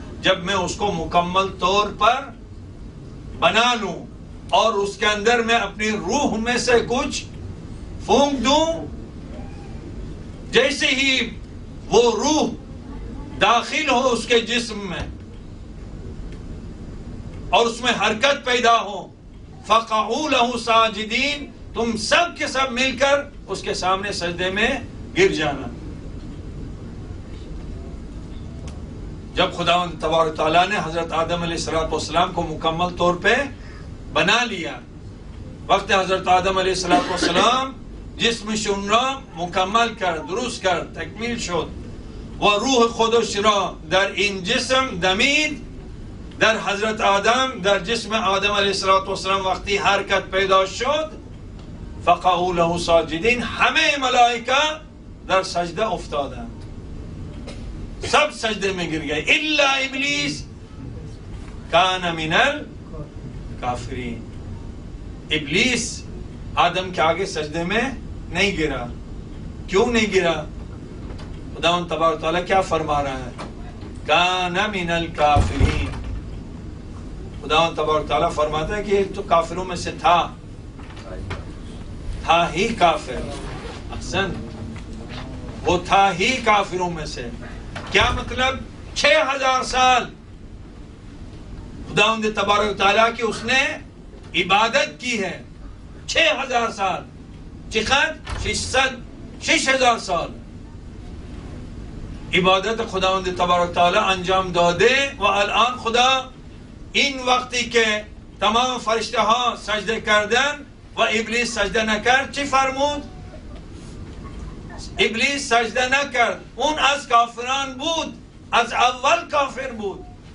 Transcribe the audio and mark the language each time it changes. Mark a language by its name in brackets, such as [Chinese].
[Urdu] جب میں اس کو مکمل طور پر بنا لوں اور اس کے اندر میں اپنی روح میں سے کچھ پھونک دوں، جیسے ہی وہ روح داخل ہو اس کے جسم میں اور اس میں حرکت پیدا ہو، [Arabic] فَقَعُوا لَهُ سَاجِدِينَ، [Urdu] تم سب کے سب مل کر اس کے سامنے سجدے میں گر جانا. جب خداوند تبارک تعالیٰ نے حضرت آدم علیہ السلام کو مکمل طور پہ بنا لیا، [Persian] وقت حضرت آدم علیه السلام جسمشون را مکمل کرد، درست کرد، تکمیل شد و روح خودش را در این جسم دمید. در حضرت آدم، در جسم آدم علیه السلام وقتی حرکت پیدا شد، [Arabic] فقعوا له ساجدین، [Persian] همه ملائکه در سجده افتادند، [Urdu] سب سجده میں گر گئے، [Arabic] الا ابلیس کان من الکافرین. [Urdu] ابلیس آدم کے آگے سجدے میں نہیں گرا. کیوں نہیں گرا؟ خداوند تبارک تعالیٰ کیا فرما رہا ہے؟ [Arabic] کان من الکافرین. [Urdu] خداوند تبارک تعالیٰ فرماتا ہے کہ یہ تو کافروں میں سے تھا ہی کافر. احسن، وہ تھا ہی کافروں میں سے. کیا مطلب؟ 6000 سال خداوند تبارک تعالیٰ کی اس نے عبادت کی ہے. 6000 سال. [Persian] چقدر؟ 6000 سال عبادت خداوند تبارک تعالیٰ انجام داده و الان خدا این وقتی که تمام فرشته ها سجده کردن و ابلیس سجده نکرد چی فرمود؟ ابلیس سجده نکرد، اون از کافران بود، از اول کافر بود،